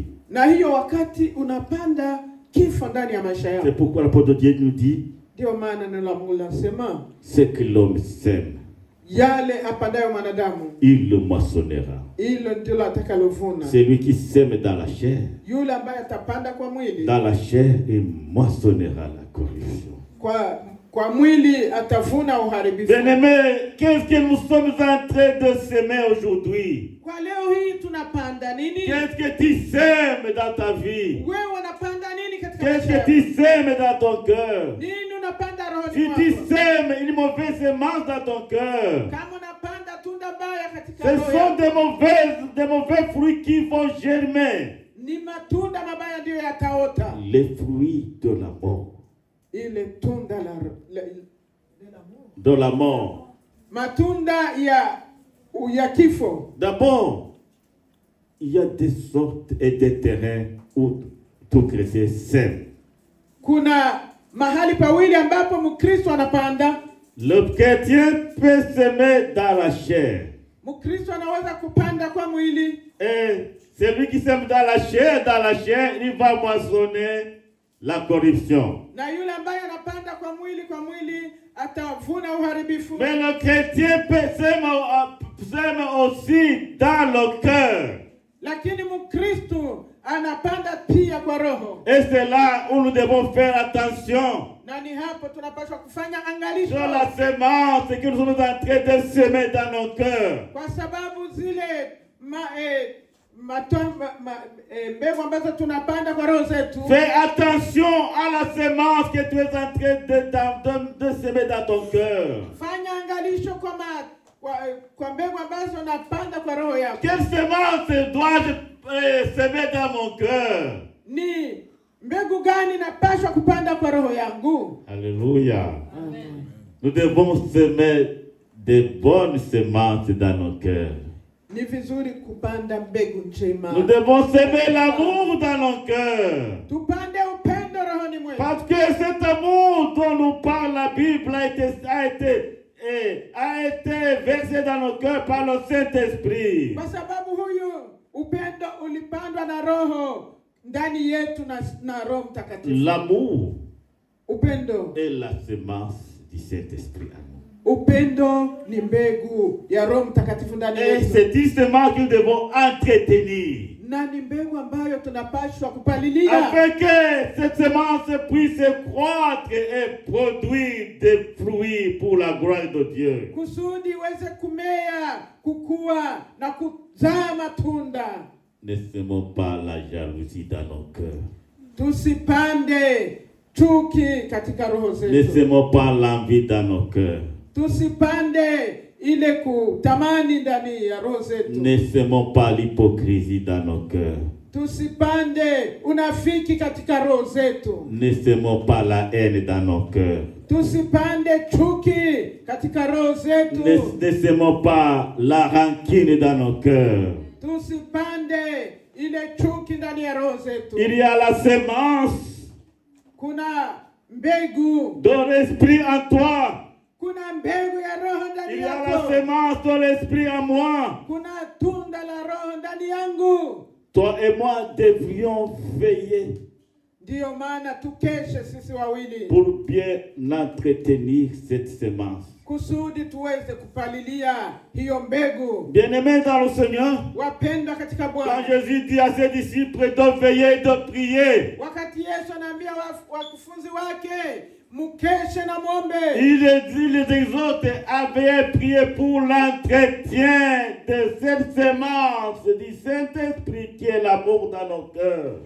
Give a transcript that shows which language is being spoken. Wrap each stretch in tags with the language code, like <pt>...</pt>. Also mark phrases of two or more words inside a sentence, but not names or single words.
<sw>Na hiyo wakati unapanda kifo ndani ya maisha yako.</sw> <fr>C'est pourquoi l'apôtre Dieu nous dit.</fr> <sw>Ndio maana neno la Mungu linasema</sw> <fr>ce que l'homme sème,</fr> <sw>yale apandayo mwanadamu,</sw> <fr>il le moissonnera.</fr> <sw>Hilo ndilo atakalovuna.</sw> <fr>Celui qui sème dans la chair,</fr> <sw>yule ambaye atapanda kwa mwili,</sw> <fr>dans la chair, il moissonnera la corruption.</fr> <sw>Kwa mwili atavuna uharibifu.</sw> <fr>Bien-aimés, qu'est-ce que nous sommes en train de semer aujourd'hui?</fr> <sw>Kwa leo hii tunapanda nini?</sw> <fr>Qu'est-ce que tu sèmes dans ta vie?</fr> <sw>Wewe unapanda nini katika maisha</sw> <fr>Qu'est-ce</fr> <sw>yako?</sw> <fr>que tu sèmes dans ton cœur?</fr> <sw>Nini unapanda rohoni</sw> <fr>Si</fr> <sw>mwako?</sw> <fr>tu sèmes une mauvaise semence dans ton cœur,</fr> <sw>kama unapanda tunda baya katika</sw> <fr>ce</fr> <sw>roho</sw> <fr>sont</fr> <sw>yako,</sw> <fr>des mauvais fruits qui vont germer.</fr> <sw>ni matunda mabaya ndio yataota.</sw> <fr>Les fruits de la mort.</fr> <sw>Ile tunda</sw> <fr>de la mort.</fr> <sw>Matunda ya kifo.</sw> <fr>D'abord, il y a des sortes et des terrains où tout chrétien sème.</fr> <sw>Kuna mahali pawili ambapo Mkristo anapanda.</sw> <fr>Le chrétien peut semer dans la chair.</fr> <sw>Mkristo anaweza kupanda kwa mwili.</sw> <fr>Et celui qui sème dans la chair, il va moissonner la corruption.</fr> <sw>Na yule ambaye anapanda kwa mwili atavuna uharibifu.</sw> <fr>Mais le chrétien peut semer aussi dans le cœur.</fr> <sw>Lakini Mkristo anapanda pia kwa roho.</sw> <fr>Et c'est là où nous devons faire attention.</fr> <sw>Na ni hapo tunapaswa kufanya angalisho.</sw> <fr>Sur la semence que nous sommes en train de semer dans nos cœurs.</fr> <sw>Kwa sababu zile mbegu ambazo tunapanda kwa roho zetu.</sw> <fr>Fais attention à la semence que tu es en train de semer dans ton cœur.</fr> <sw>Fanya angalisho kwa mbegu ambazo napanda kwa roho yako.</sw> <fr>Quelle semence dois-je semer dans mon cœur?</fr> <sw>Ni mbegu gani napaswa kupanda kwa roho yangu?</sw> <fr>Alléluia. Nous devons semer des bonnes semences dans nos cœurs.</fr> <sw>Ni vizuri kupanda mbegu njema.</sw> <fr>Nous devons semer l'amour dans nos cœurs.</fr> <sw>Tupande upendo rohoni mwetu.</sw> <fr>Parce que cet amour dont nous parle la Bible a été versé dans nos cœurs par le Saint-Esprit.</fr> <sw>Kwa sababu huyu upendo ulipandwa na roho ndani yetu na Roho Mtakatifu.</sw> <fr>L'amour</fr> <sw>Upendo</sw> <fr>est la semence du Saint-Esprit.</fr> <sw>Upendo ni mbegu ya Roho Mtakatifu ndani</sw> <fr>Et</fr> <sw>yetu.</sw> <fr>c'est une semence que nous devons entretenir.</fr> <sw>Na ni mbegu ambayo tunapaswa kupalilia.</sw> <fr>Afin que cette semence puisse croître et produire des fruits pour la gloire de Dieu.</fr> <sw>Kusudi iweze kumea, kukua na kuzaa matunda.</sw> <fr>Ne semons pas la jalousie dans nos cœurs.</fr> <sw>Tusipande chuki katika roho zetu.</sw> <fr>Ne semons pas l'envie dans nos cœurs.</fr> <sw>Tusipande ile kutamani ndani ya roho zetu.</sw> <fr>Ne semons pas l'hypocrisie dans nos cœurs.</fr> <sw>Tusipande unafiki katika roho zetu.</sw> <fr>Ne semons pas la haine dans nos cœurs.</fr> <sw>Tusipande chuki katika roho zetu.</sw> <fr>Ne semons pas la rancune dans nos cœurs.</fr> <sw>Tusipande ile chuki ndani ya roho zetu.</sw> <fr>Il y a la semence</fr> <sw>Kuna mbegu</sw> <fr>de l'esprit en toi.</fr> <sw>Kuna mbegu ya roho ndani</sw> <fr>Il y a la</fr> <sw>yako.</sw> <fr>semence de l'esprit en moi.</fr> <sw>Kuna tunda la roho ndani yangu.</sw> <fr>Toi et moi devrions veiller</fr> <sw>Ndiyo maana tukeshe sisi wawili</sw> <fr>pour bien entretenir cette semence.</fr> <sw>kusudi tuweze kupalilia hiyo mbegu.</sw> <fr>Bien-aimés dans le Seigneur,</fr> <sw>Wapendwa katika</sw> <fr>quand</fr> <sw>Bwana,</sw> <fr>Jésus dit à ses disciples de veiller et de prier,</fr> <sw>wakati Yesu anaambia wakufunzi wake mukeshe na muombe,</sw> <fr>il les exhorte à veiller et prier pour l'entretien de cette semence du Saint-Esprit qui est l'amour dans nos cœurs.</fr>